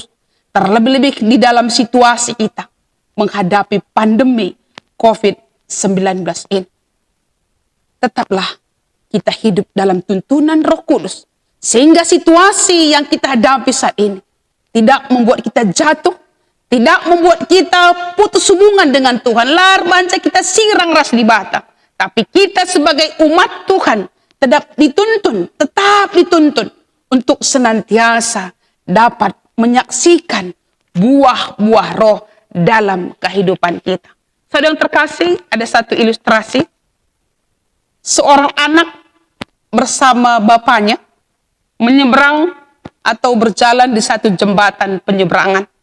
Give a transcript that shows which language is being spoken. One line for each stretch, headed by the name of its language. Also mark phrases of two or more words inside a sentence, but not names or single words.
Indonesian: Terlebih-lebih di dalam situasi kita menghadapi pandemi COVID-19 ini. Tetaplah kita hidup dalam tuntunan Roh Kudus, sehingga situasi yang kita hadapi saat ini tidak membuat kita jatuh, tidak membuat kita putus hubungan dengan Tuhan.
Batak Karo: Banca kita sirang ras di bata.
Indonesian: Tapi kita sebagai umat Tuhan tetap dituntun untuk senantiasa dapat menyaksikan buah-buah roh dalam kehidupan kita. Saudara yang terkasih, ada satu ilustrasi. Seorang anak bersama bapaknya menyeberang atau berjalan di satu jembatan penyeberangan.